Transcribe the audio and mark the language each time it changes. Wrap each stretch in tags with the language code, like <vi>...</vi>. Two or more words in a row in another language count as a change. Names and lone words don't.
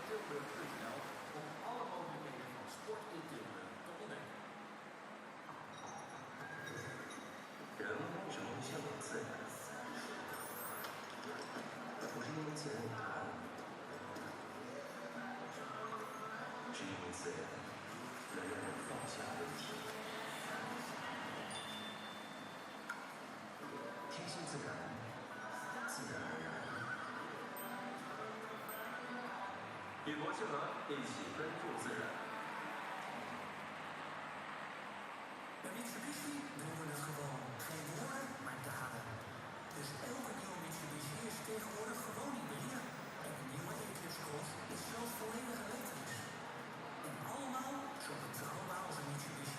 <nl>Tilburg.nl om alle mogelijkheden van sport in Tilburg te ontdekken.</nl> <zh>人为什么会向往自然？不是因为自然有答案，是因为自然能让人放下问题。天性自然，自然而然。与国庆和一起关注自然。</zh> <nl>Bij Mitsubishi doen we het gewoon. Geen woorden, maar daden. Dus elke nieuwe Mitsubishi is tegenwoordig gewoon hybride. En de nieuwe Eclipse Cross is zelfs volledig elektrisch. En allemaal zo betrouwbaar als een Mitsubishi.</nl>